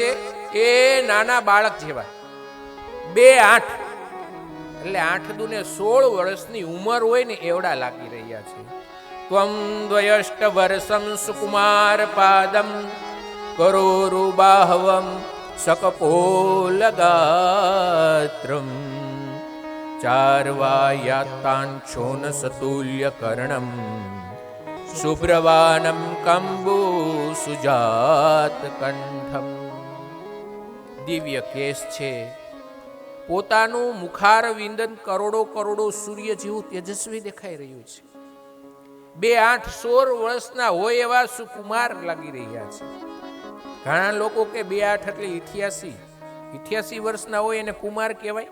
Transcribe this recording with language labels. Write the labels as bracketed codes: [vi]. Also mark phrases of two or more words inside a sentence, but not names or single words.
[gu] એ નાના બાળક જેવા. 2 એટલે 8 દુને 16 વર્ષની ઉંમર હોય ને એવડા લાગી રહ્યા છે. [sa] त्वम द्वयष्ट वर्षम सुकुमार पादम करोरुबाहवम सकपोलगात्रं चार्वायात्तांशोन सतुल्य कर्णं शुभ्रवानं कंबुसुजात कंठम. [gu] દિવ્ય કેસ છે. પોતાનું મુખાર વિંદન કરોડો સૂર્ય જેવું તેજસ્વી દેખાઈ રહ્યું છે. 2, 8, 16 વર્ષના હોય એવા સુકુમાર લાગી રહ્યા છે. ઘણા લોકો કે 2, 8 એટલે 88 વર્ષના હોય એને કુમાર કહેવાય?